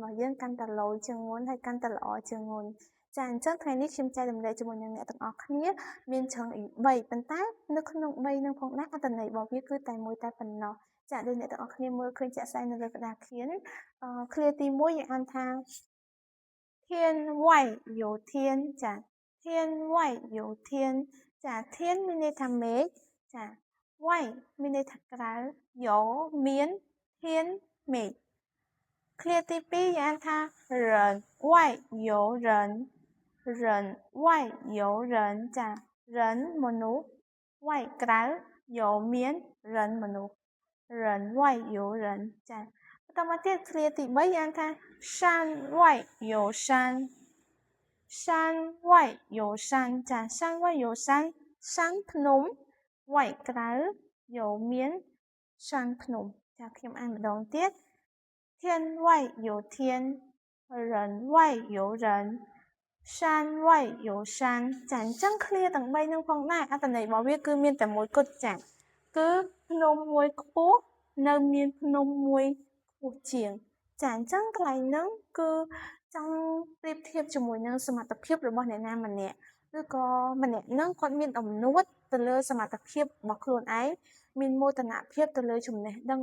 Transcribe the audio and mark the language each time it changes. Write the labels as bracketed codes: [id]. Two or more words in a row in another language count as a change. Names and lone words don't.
[km] របស់យើងកាន់តែឡូយជាងមុនហើយកាន់តែល្អជាងមុនចាអញ្ចឹងថ្ងៃនេះខ្ញុំចែករំលែកជាមួយនឹងអ្នកទាំងអស់គ្នាមានឆឹងអ៊ី3ប៉ុន្តែនៅក្នុង3នឹងផងដែរអត្ថន័យរបស់វាគឺតែមួយតែប៉ុណ្ណោះចាដូចអ្នកទាំងអស់គ្នាមើលឃើញជាក់ស្ដែងនៅលើក្តារខៀនឃ្លាទី1យើងអានថា [zh] 天外有天 [km] ចា [zh] 天外有天 [km] ចា天មានន័យថាមេឃចា外មានន័យថាក្រៅ有មាន天មេឃ ឃ្លាទី2យើងអានថា [zh] 人外有人人外有人 [km] ចា人មនុស្ស外ក្រៅ有មាន人មនុស្ស [zh] 人外有人 [km] ចាបន្តមកទៀតឃ្លាទី3យើងអាន ថា [zh] 山外有山山外有山 [km] ចា山外有山山ភ្នំ外ក្រៅ有មាន山ភ្នំចាខ្ញុំអានម្ដងទៀត [zh] 天外有天人外有人山外有山 [km] ចាអញ្ចឹងឃ្លាទាំង3នឹងផងដែរអត្ថន័យរបស់វាគឺមានតែមួយគត់ចាគឺភ្នំមួយខ្ពស់នៅមានភ្នំមួយខ្ពស់ជាងចាអញ្ចឹងកន្លែងហ្នឹងគឺចង់ប្រៀបធៀបជាមួយនឹងសមត្ថភាពរបស់អ្នកណាម្នាក់ឬក៏ម្នាក់ហ្នឹងគាត់មានអំណួតទៅលើសមត្ថភាពរបស់ខ្លួនឯងមានមោទនភាពទៅលើចំណេះដឹង